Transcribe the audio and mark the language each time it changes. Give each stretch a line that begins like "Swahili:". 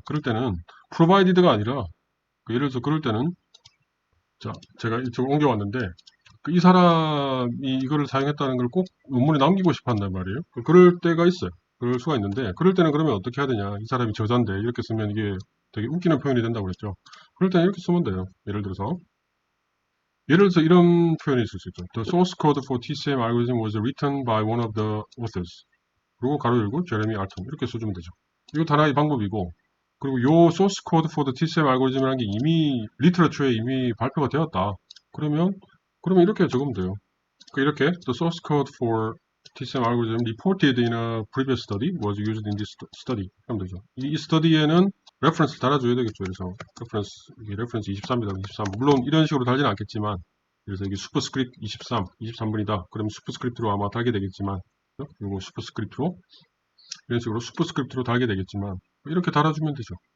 Korean: 그럴 때는, provided가 아니라, 예를 들어서 그럴 때는, 자, 제가 이쪽으로 옮겨왔는데, 이 사람이 이거를 사용했다는 걸 꼭 논문에 남기고 싶어 한단 말이에요. 그럴 때가 있어요. 그럴 수가 있는데, 그럴 때는 그러면 어떻게 해야 되냐. 이 사람이 저자인데, 이렇게 쓰면 이게 되게 웃기는 표현이 된다고 그랬죠. 그럴 때는 이렇게 쓰면 돼요. 예를 들어서 이런 표현이 있을 수 있죠.
English: The source code for TCM algorithm was written by one of the authors.
Korean: 그리고 가로 열고, 제레미 알턴. 이렇게 써주면 되죠. 이거 하나의 방법이고, 그리고 요
English: source code for the TCM algorithm
Korean: 이라는 게 이미, 리터러처에 이미 발표가 되었다. 그러면 이렇게 적으면 돼요. 이렇게
English: the source code for TCM algorithm reported in a previous study was used in this study
Korean: 하면 되죠. 이 스터디에는 reference를 달아줘야 되겠죠. 그래서 이게 reference 23이다. 23. 물론 이런 식으로 달지는 않겠지만, 그래서 이게 슈퍼스크립트 23분이다. 그러면 슈퍼스크립트로 아마 달게 되겠지만, 이거 슈퍼스크립트로 이런 식으로 슈퍼스크립트로 달게 되겠지만, 이렇게 달아주면 되죠.